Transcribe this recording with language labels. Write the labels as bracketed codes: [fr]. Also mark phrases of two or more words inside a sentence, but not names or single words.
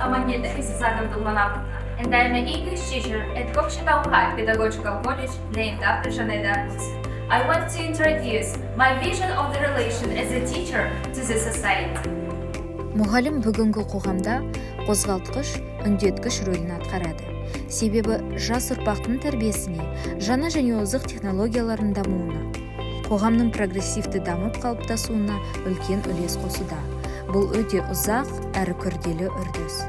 [en] 17 2017 and I am an English teacher at Kokshetau High Pedagogical College named after Jeanne d'Arc. I want to introduce my vision of the relation as a teacher to the society. [kk] Мұғалім бүгінгі қоғамда қозғалтқыш, үндеткіш рөлін атқарады. Себебі жас ұрпақтың тәрбиесіне, жаңа және озық технологиялардың дамуына, қоғамның прогрессивті дамып қалыптасуына үлкен үлес қосуда. Бұл өте ұзақ әрі күрделі үрдіс.